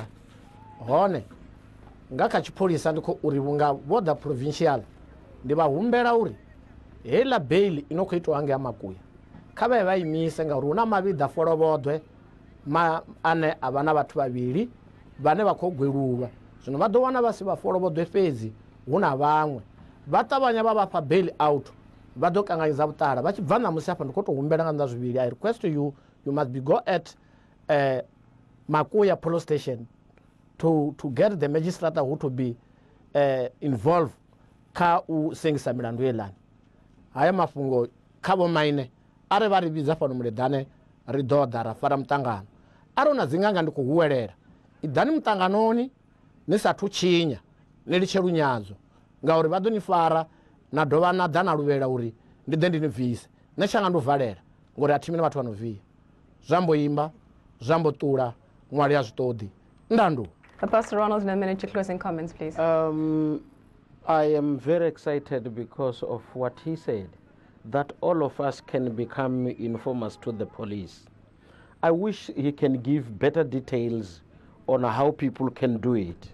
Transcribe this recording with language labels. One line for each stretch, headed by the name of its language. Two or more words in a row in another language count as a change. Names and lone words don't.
Venda: Hone nga kha tshipholisa ndi khou uri vhunga vho ḓa provincial, ndi vha humbela uri heiḽa bail ino khou itiwa nga ya Makuya kha vha imise, ngauri hu na mavhiḓa folovhoḓwe ane a vha na vhathu vhavhili vhane vha khou gwelulwa. Zwino vha ḓo wana vha si vha folovhoḓwe fhedzi, hu na vhaṅwe vha ṱavhanya vha vha fha
English: bail out,
Venda: vha ḓo kanganyisa vhuṱala. Vha tshi bva ṋamusi hafha ndi khou tou humbela nga nnḓa zwivhili,
English: I request you must be go at Makuya police station to get the magistrate who to be involved
Venda: ka u sengisa milandu yelani. Haya mafhungo kha vho maine are vha ri vhidza fhano muledane ri ḓo ḓa ra fara muṱangano. Are na dzinganga ndi khou huwelela, iḓani muṱanganoni ni sathu tshinya ni litshe lunyadzo ngauri vha ḓo ni fara na dovha na ḓa na luvhela uri ndi ḓe ndi ni bvise. Nṋe tshanga ndi u valela ngori a thi mini vhathu vha no via. Zwambo imba, zwambo ṱula, ṅwali a zwi ṱoḓi. Ndandu.
English: Pastor Ronald, in a minute, your closing comments, please. I am very excited because of what he said, that all of us can become informers to the police. I wish he can give better details on how people can do it.